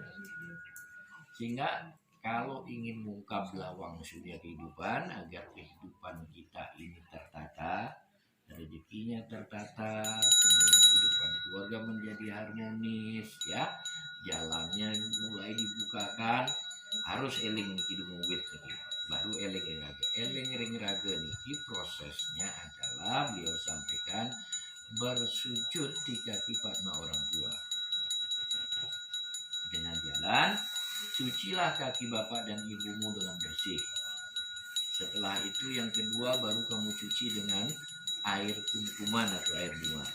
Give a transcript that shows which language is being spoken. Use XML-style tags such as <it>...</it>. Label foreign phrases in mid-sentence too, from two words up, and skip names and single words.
<id>Sehingga kalau ingin mengungkap lawang surya kehidupan agar kehidupan kita ini tertata, rezekinya tertata, kemudian kehidupan keluarga menjadi harmonis, ya, jalannya mulai dibukakan, harus</id> <ban>eling kidung wit</ban> <id>gitu. Baru</id> <ban>eling ringrage. Eling ringrage niki</ban> <id>prosesnya adalah beliau sampaikan bersujud di kaki padma orang tua. Dengan jalan, cucilah kaki bapak dan ibumu dengan bersih. Setelah itu yang kedua baru kamu cuci dengan air kumkuman atau air bunga.</id>